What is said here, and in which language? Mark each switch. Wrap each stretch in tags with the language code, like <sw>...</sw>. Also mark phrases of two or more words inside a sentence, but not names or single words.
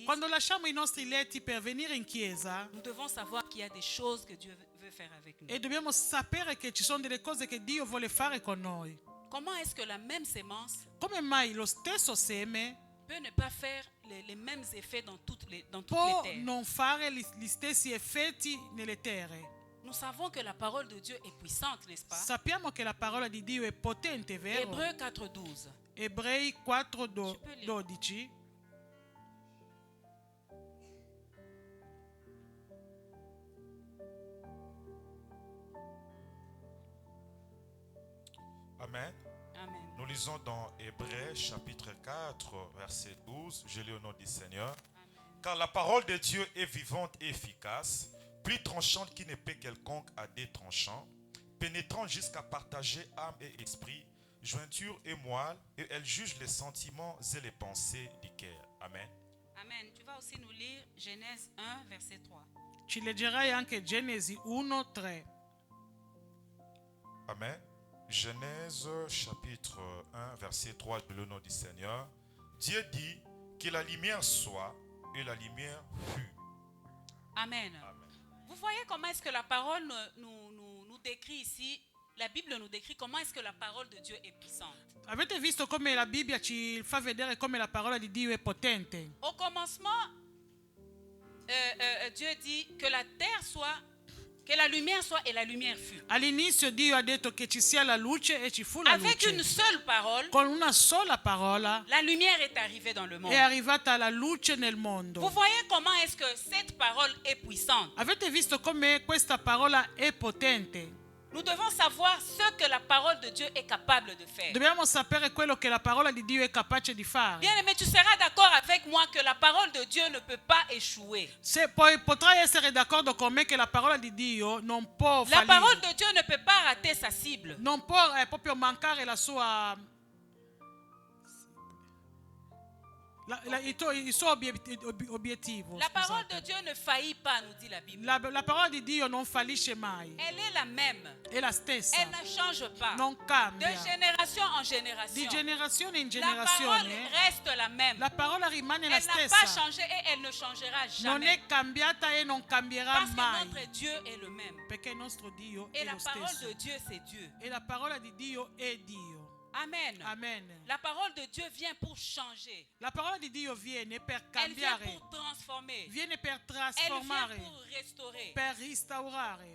<it>Quando lasciamo i nostri letti per venire in chiesa,</it> <fr>nous devons savoir qu'il y a des choses que Dieu veut faire avec nous.</fr> <it>e dobbiamo sapere che ci sono delle cose che Dio vuole fare con noi.</it> <fr>Comment est-ce que la même sémence</fr> <it>Come mai lo stesso seme</it> <fr>peut ne pas faire les mêmes effets dans toutes les</fr> <it>può</it> <fr>terres?</fr> <it>non fare gli stessi effetti nelle terre?</it> <fr>Nous savons que la parole de Dieu est puissante, n'est-ce pas?</fr> <it>Sappiamo che la parola di Dio è potente, vero?</it> <fr>Hébreux 4:12.</fr> <it>Ebrei</it> <fr>Tu peux lire. 4:12. Amen. Amen. Nous lisons dans Hébreux chapitre 4, verset 12. Je lis au nom du Seigneur. Car la parole de Dieu est vivante et efficace, plus tranchante qu'une épée quelconque à dés tranchants, pénétrant jusqu'à partager âme et esprit, jointure et moelle, et elle juge les sentiments et les pensées du cœur. Amen. Amen. Tu vas aussi nous lire Genèse 1, verset 3.</fr> <it>Ci leggerai anche Genesi 1:3. Amen.</it> <fr>Genèse chapitre 1, verset 3, de le nom du Seigneur. Dieu dit que la lumière soit, et la lumière fut. Amen. Amen. Vous voyez comment est-ce que la parole nous décrit ici, la Bible nous décrit comment est-ce que la parole de Dieu est puissante.</fr> <it>Avete visto come la Bibbia ci fa vedere come la parola di Dio è potente?</it> <fr>Au commencement, Dieu dit que la terre soit, que la lumière soit et la lumière fut.</fr> <it>All'inizio Dio ha detto che ci sia la luce e ci fu la</it> <fr>Avec une</fr> <it>luce.</it> <fr>seule parole,</fr> <it>Con una sola parola</it> <fr>la lumière est arrivée dans le monde.</fr> <it>è arrivata la luce nel</it> <fr>Vous</fr> <it>mondo.</it> <fr>voyez comment est-ce que cette parole est puissante.</fr> <it>Avete visto come questa parola è potente?</it> <fr>Nous devons savoir ce que la parole de Dieu est capable de faire.</fr> <it>Dobbiamo sapere quello che la parola di Dio è capace di fare.</it> <fr>Bien aimé, tu seras d'accord avec moi que la parole de Dieu ne peut pas échouer.</fr> <it>Se poi potrai essere d'accordo con me che la parola di Dio non può</it> <fr>La parole</fr> <it>fallire,</it> <fr>de Dieu ne peut pas rater sa cible.</fr> <it>non può proprio mancare la sua il suo obiettivo.</it> <fr>La parole</fr> <it>scusate.</it> <fr>de Dieu ne faillit pas, nous dit la Bible.</fr> <it>La parola di Dio non fallisce mai,</it> <fr>Elle est la même.</fr> <it>è la stessa,</it> <fr>Elle ne change pas.</fr> <it>non</it> <fr>De</fr> <it>cambia.</it> <fr>génération en</fr> <it>Di</it> <fr>génération.</fr> <it>generazione in</it> <fr>La parole</fr> <it>generazione</it> <fr>reste la même.</fr> <it>la parola rimane la</it> <fr>Elle n'a pas</fr> <it>stessa,</it> <fr>changé et elle ne changera</fr> <it>non</it> <fr>jamais.</fr> <it>è cambiata e non cambierà</it> <fr>Parce que</fr> <it>mai,</it> <fr>notre Dieu est le même.</fr> <it>perché il nostro Dio</it> <fr>Et</fr> <it>è</it> <fr>la</fr> <it>lo</it> <fr>parole</fr> <it>stesso</it> <fr>de Dieu, c'est Dieu.</fr> <it>e la parola di Dio è Dio. Amen. Amen.</it> <fr>La parole de Dieu vient pour changer.</fr> <it>La parola di Dio viene per</it> <fr>Elle vient</fr> <it>cambiare,</it> <fr>pour transformer.</fr> <it>viene per</it> <fr>Elle vient</fr> <it>trasformare,</it> <fr>pour restaurer.</fr> <it>per restaurare.</it>